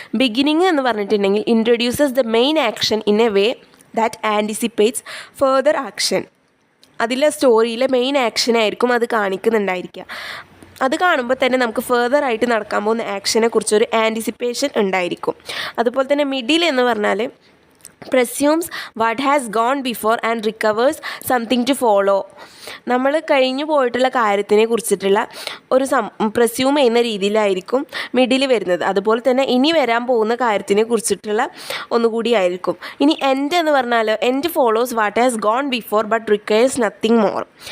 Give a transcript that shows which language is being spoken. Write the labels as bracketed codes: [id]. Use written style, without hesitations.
[ml] Beginning എന്ന് പറഞ്ഞിട്ടുണ്ടെങ്കിൽ [en] Introduces the main action in a way that anticipates further action. [ml] അതിലെ സ്റ്റോറിയിലെ main ആക്ഷനായിരിക്കും അത് കാണിക്കുന്നുണ്ടായിരിക്കുക. അത് കാണുമ്പോൾ തന്നെ നമുക്ക് ഫെർദർ ആയിട്ട് നടക്കാൻ പോകുന്ന ആക്ഷനെ കുറിച്ചൊരു ആൻറ്റിസിപ്പേഷൻ ഉണ്ടായിരിക്കും. അതുപോലെ തന്നെ മിഡിൽ എന്ന് പറഞ്ഞാൽ [en] presumes what has gone before and recovers something to follow. [ml] നമ്മൾ കഴിഞ്ഞു പോയിട്ടുള്ള കാര്യത്തിനെ കുറിച്ചിട്ടുള്ള ഒരു പ്രസ്യൂം ചെയ്യുന്ന രീതിയിലായിരിക്കും മിഡിൽ വരുന്നത്. അതുപോലെ തന്നെ ഇനി വരാൻ പോകുന്ന കാര്യത്തിനെ കുറിച്ചിട്ടുള്ള ഒന്നുകൂടി ആയിരിക്കും. ഇനി എൻഡ് എന്ന് പറഞ്ഞാൽ [en] End follows what has gone before but requires nothing more.